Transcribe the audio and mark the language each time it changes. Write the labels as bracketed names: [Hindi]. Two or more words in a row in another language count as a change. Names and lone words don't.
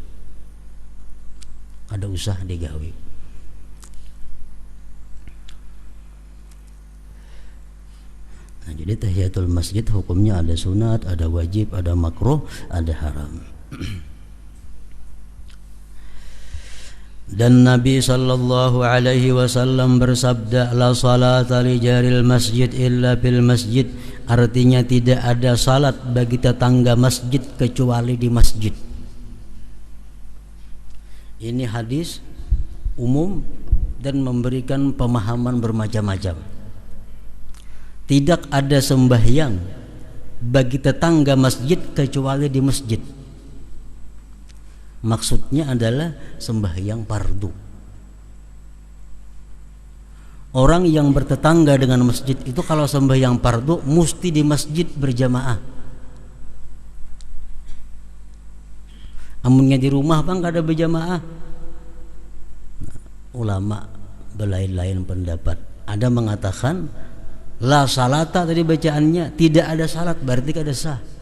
[Banjar] Kada usah digawi. [Indonesian] Nah, jadi tahiyatul masjid hukumnya ada sunat, ada wajib, ada makruh, ada haram. Dan Nabi sallallahu alaihi wasallam bersabda, [Arabic] la salata li jaril masjid illa bil masjid. [Indonesian] Artinya tidak ada salat bagi tetangga masjid kecuali di masjid. Ini hadis umum dan memberikan pemahaman bermacam-macam. Tidak ada sembahyang bagi tetangga masjid kecuali di masjid. Maksudnya adalah sembahyang fardu. Orang yang bertetangga dengan masjid itu kalau sembahyang fardu mesti di masjid berjamaah. [Banjar] Amunnya di rumah bang kada berjamaah. [Indonesian] ulama berlain-lain pendapat. Ada mengatakan [Arabic] la salata, [Indonesian] tadi bacaannya tidak ada salat, berarti [Banjar] kada sah.